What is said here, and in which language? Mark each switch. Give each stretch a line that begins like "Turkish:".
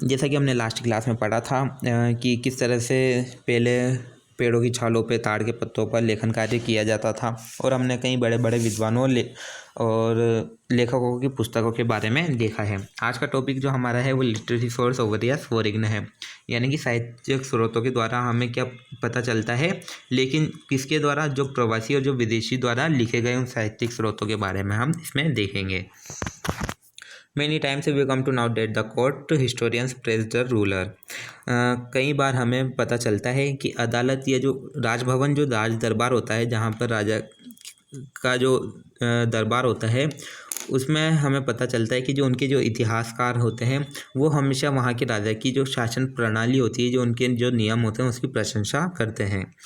Hindi: जैसा कि हमने लास्ट क्लास में पढ़ा था कि किस तरह से पहले पेड़ों की छालों पे ताड़ के पत्तों पर लेखन कार्य किया जाता था और हमने कई बड़े बड़े विद्वानों और लेखकों की पुस्तकों के बारे में देखा है। आज का टॉपिक जो हमारा है वो
English: literary source obvious foreign
Hindi: है, यानी कि साहित्यिक स्रोतों के द्वारा हमें क्या पता चलता है, लेकिन किसके द्वारा, जो प्रवासी और जो विदेशी द्वारा लिखे गए उन साहित्यिक स्रोतों के बारे में हम इसमें देखेंगे।
English: Many times we come to know that the court historians praise the ruler।
Hindi: कई बार हमें पता चलता है कि अदालत या जो राजभवन, जो राज दरबार होता है, जहाँ पर राजा का जो दरबार होता है, उसमें हमें पता चलता है कि जो उनके जो इतिहासकार होते हैं वो हमेशा वहाँ के राजा की जो शासन प्रणाली होती है, जो उनके जो नियम होते हैं उसकी प्रशंसा करते हैं।